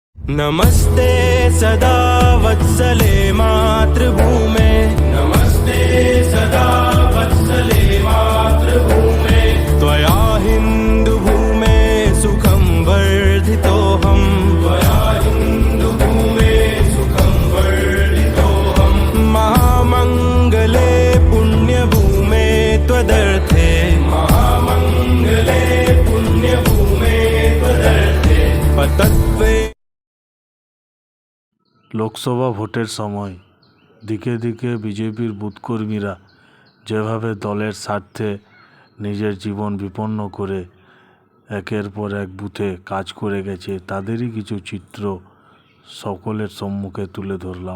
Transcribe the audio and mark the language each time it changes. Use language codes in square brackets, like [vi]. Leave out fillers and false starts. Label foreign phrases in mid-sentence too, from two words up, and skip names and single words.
[sa] नमस्ते सदा वत्सले मातृभूमे, नमस्ते सदा वत्सले मातृभूमे, त्वया हिन्दुभूमे सुखं वर्धितोऽहम्, त्वया हिन्दुभूमे सुखं वर्धितोऽहम्, महामङ्गले पुण्यभूमे त्वदर्थे, महामङ्गले पुण्यभूमे त्वदर्थे पतत्वे। [bn] লোকসভা ভোটের সময় দিকে দিকে বিজেপির বুথকর্মীরা যেভাবে দলের স্বার্থে নিজের জীবন বিপন্ন করে একের পর এক বুথে কাজ করে গেছে, তাদেরই কিছু চিত্র সকলের সম্মুখে তুলে ধরলাম।